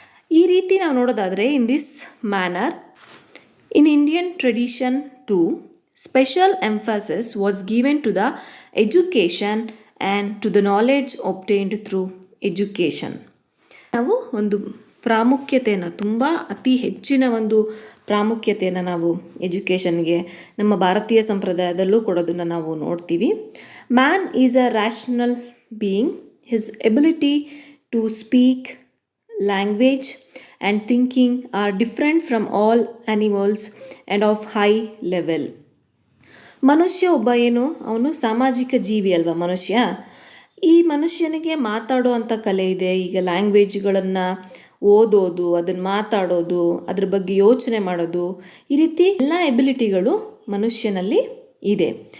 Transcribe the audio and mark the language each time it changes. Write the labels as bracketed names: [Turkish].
[Kannada] ಈ ರೀತಿ ನಾವು ನೋಡೋದಾದರೆ, [English] In this manner in Indian tradition to special emphasis was given to the education and to the knowledge obtained through education. [Kannada] ನಾವು ಒಂದು ಪ್ರಾಮುಖ್ಯತೆಯನ್ನು, ತುಂಬ ಅತಿ ಹೆಚ್ಚಿನ ಒಂದು ಪ್ರಾಮುಖ್ಯತೆಯನ್ನು ನಾವು ಎಜುಕೇಷನ್ಗೆ ನಮ್ಮ ಭಾರತೀಯ ಸಂಪ್ರದಾಯದಲ್ಲೂ ಕೊಡೋದನ್ನು ನಾವು ನೋಡ್ತೀವಿ. [English] Man is a rational being. His ability to speak, language and thinking are different from all animals and of high level. [Kannada] ಮನುಷ್ಯ ಒಬ್ಬ ಏನು, ಅವನು ಸಾಮಾಜಿಕ ಜೀವಿ ಅಲ್ವಾ ಮನುಷ್ಯ. ಈ ಮನುಷ್ಯನಿಗೆ ಮಾತಾಡೋ ಅಂಥ ಕಲೆ ಇದೆ. ಈಗ ಲ್ಯಾಂಗ್ವೇಜ್ಗಳನ್ನು ಓದೋದು, ಅದನ್ನು ಮಾತಾಡೋದು, ಅದ್ರ ಬಗ್ಗೆ ಯೋಚನೆ ಮಾಡೋದು, ಈ ರೀತಿ ಎಲ್ಲ ಎಬಿಲಿಟಿಗಳು ಮನುಷ್ಯನಲ್ಲಿ ಇದೆ.